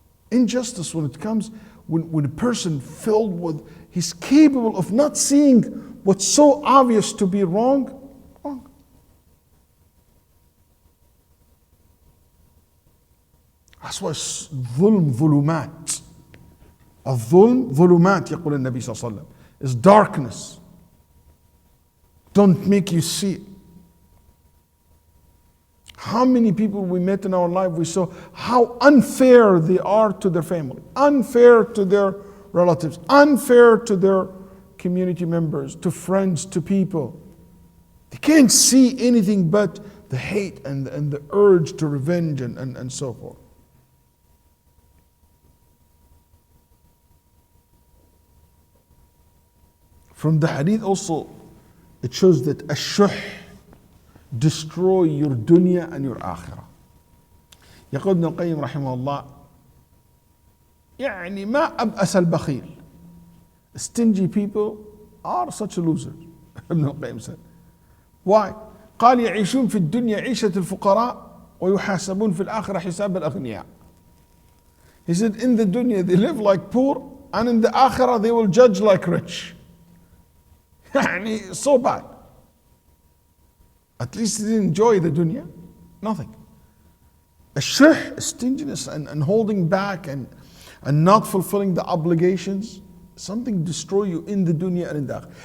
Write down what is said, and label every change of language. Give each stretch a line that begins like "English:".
English: Injustice when it comes, when a person filled with, he's capable of not seeing what's so obvious to be wrong. That's why
Arabic: ظلم ظلمات. الظلم ظلمات يقول النبي صلى الله عليه وسلم.
English: It's darkness. Don't make you see it. How many people we met in our life, we saw how unfair they are to their family, unfair to their relatives, unfair to their community members, to friends, to people. They can't see anything but the hate and the urge to revenge and so forth. From the hadith also, it shows that الشح destroy your dunya and your akhirah.
Arabic: يقول ابن القيم رحمه الله يعني ما أبأس البخيل.
English: Stingy people are such losers. ابن القيم said. Why?
Arabic: قال يعيشون في الدنيا عيشة الفقراء ويحاسبون في الآخرة حساب الأغنياء.
English: He said in the dunya they live like poor and in the akhirah they will judge like rich. يعني so bad. At least they didn't enjoy the dunya. Nothing. الشح, stinginess and holding back and not fulfilling the obligations, something destroy you in the dunya and in the akhirah.